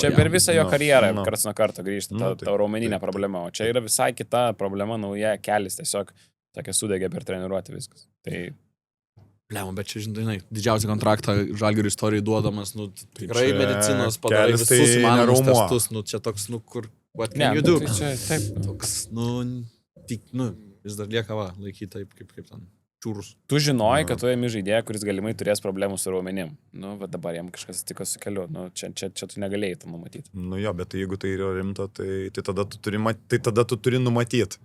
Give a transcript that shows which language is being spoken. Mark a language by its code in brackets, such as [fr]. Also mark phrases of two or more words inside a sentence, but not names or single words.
[lt] Čia per visą jo karjerą karts nuo karto grįžta ta raumeninė problema. O čia yra visai kita problema, nauja kelis. Tiesiog tokia sudegė per treniruotę viskas. Tai... Lemo, bet čia, žinai, didžiausią kontraktą Žalgirio istorijai duodamas, tikrai medicinos padarai visus įmanomus testus, čia toks, kur... [en] What can you do? [lt] Tai čia, taip. Toks, vis dar lieka laikyti taip, kaip ten, čiūrus. Tu žinojai, kad tu ėmi žaidėją, kuris galimai turės problemų su raumenim. Va dabar jam kažkas atsitiko su keliu. Čia tu negalėjai to numatyti. Jo, bet jeigu tai yra rimta, tai tada tu turi numatyti.